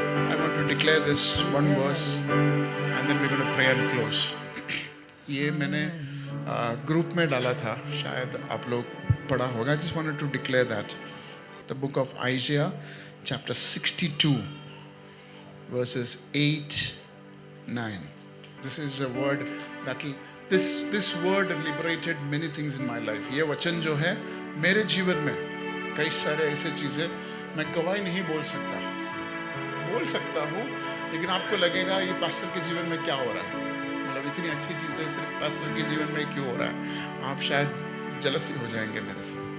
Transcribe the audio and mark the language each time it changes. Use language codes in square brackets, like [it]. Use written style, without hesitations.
[en] I want to declare this one verse and then we're going to pray and close. [hi] ये मैंने group में डाला था, शायद आप लोग पढ़ा होगा. [en] I just wanted to declare that. The book of Isaiah, chapter 62, verses 8, 9. This is a word that will, this word liberated many things in my life. [hi] ये वचन जो है मेरे जीवन में कई सारे ऐसे चीज़ें मैं गवाही नहीं बोल सकता हूँ, लेकिन आपको लगेगा ये पास्टर के जीवन में क्या हो रहा है, मतलब इतनी अच्छी चीज़ें सिर्फ पास्टर के जीवन में क्यों हो रहा है. आप शायद जलसी हो जाएंगे मेरे से.